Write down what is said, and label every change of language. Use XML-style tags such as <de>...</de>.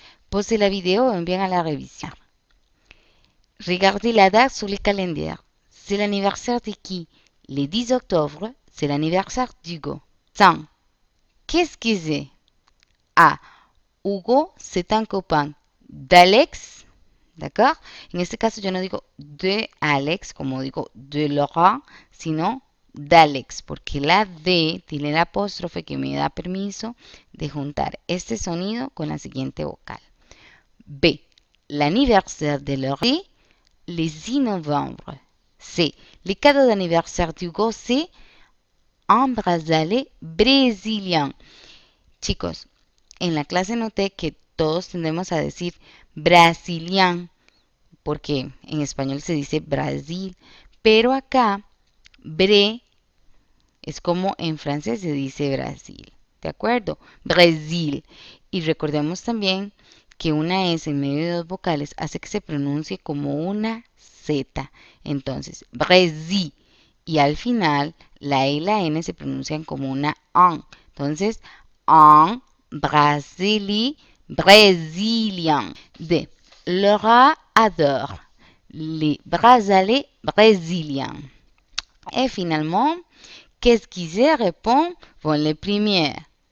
<fr>Posez la vidéo et bien à la révision. Regardez la date sur le calendrier. C'est l'anniversaire de qui? Le 10 octobre, c'est l'anniversaire d'Hugo. 100. Qu'est-ce que c'est? Ah, Hugo, c'est un copain d'Alex, d'accord?</fr> <es>En este caso yo no digo de Alex, como digo de Laura, sino d'Alex, porque la D tiene el apóstrofe que me da permiso de juntar este sonido con la siguiente vocal.</es> <fr>B. L'anniversaire de Laura, le 6 novembre. C. Le cadeau d'anniversaire d'Hugo, c'est un bracelet brésilien.</fr> <es>Chicos, en la clase noté que todos tendemos a decir brasilian, porque en español se dice Brasil, pero acá bre es como en francés se dice Brasil, ¿de acuerdo? Brasil. Y recordemos también que una S en medio de dos vocales hace que se pronuncie como una Z. Entonces, Brasil. Y al final, la E y la N se pronuncian como una AN. Entonces, AN, Brasili, Brésilien. D.</es> <fr>Laura adore les bracelets brésiliens. Et finalement, qu'est-ce qui se répond? Bon, les premières.</fr>